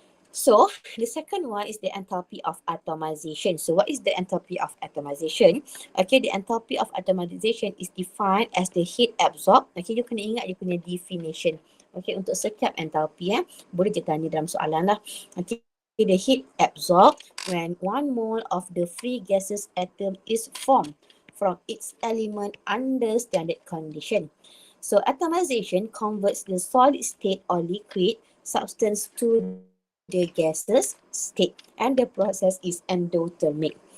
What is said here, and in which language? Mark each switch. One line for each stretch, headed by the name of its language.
English: So the second one is the enthalpy of atomization. So what is the enthalpy of atomization? Okay, the enthalpy of atomization is defined as the heat absorbed.
Malay: Okay, you kena ingat dia punya definition. Okay, untuk setiap enthalpy boleh je tanya dalam soalan lah.
English: Okay, the heat absorbed when 1 mole of the free gaseous atom is formed from its element under standard condition. So atomization converts the solid state or liquid substance to the gaseous state, and the process is endothermic.